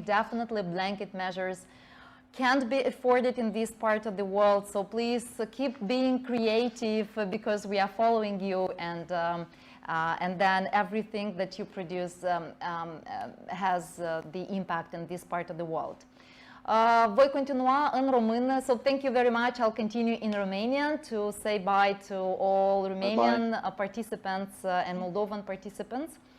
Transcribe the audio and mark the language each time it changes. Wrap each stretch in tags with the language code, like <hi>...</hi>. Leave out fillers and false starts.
<en>Definitely blanket measures can't be afforded in this part of the world, so please keep being creative because we are following you, and then everything that you produce has the impact in this part of the world.</en> <ro>Voi continua în română,</ro> <en>so thank you very much. I'll continue in Romanian to say bye to all Romanian participants and Moldovan participants.</en>